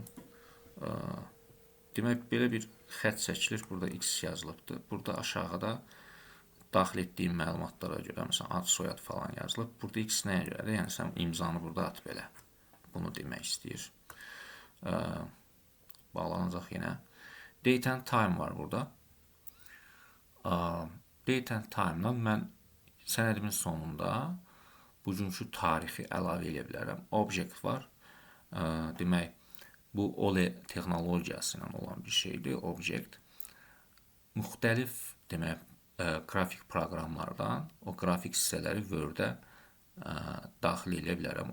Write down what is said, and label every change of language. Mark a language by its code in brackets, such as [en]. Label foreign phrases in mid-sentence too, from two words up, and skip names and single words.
[az] Demək, belə bir xət çəkilir. Burada X yazılıbdır. Burada aşağıda daxil etdiyim məlumatlara görə, məsələn, ad, soyad falan yazılıb. Burada X nəyə görədir? Yəni, sən imzanı burada at belə. Bunu demək istəyir. Bağlanacaq yenə. [en] Date and time [az] var burada. [en] Date and time- [az] dan mən sənədimin sonunda bugünkü tarixi əlavə edə bilərəm. Object var. Demək, bu OLE texnologiyası ilə olan bir şeydir. Object. Müxtəlif, demək, qrafik proqramlardan o qrafik hissələri Word-ə daxil edə bilərəm.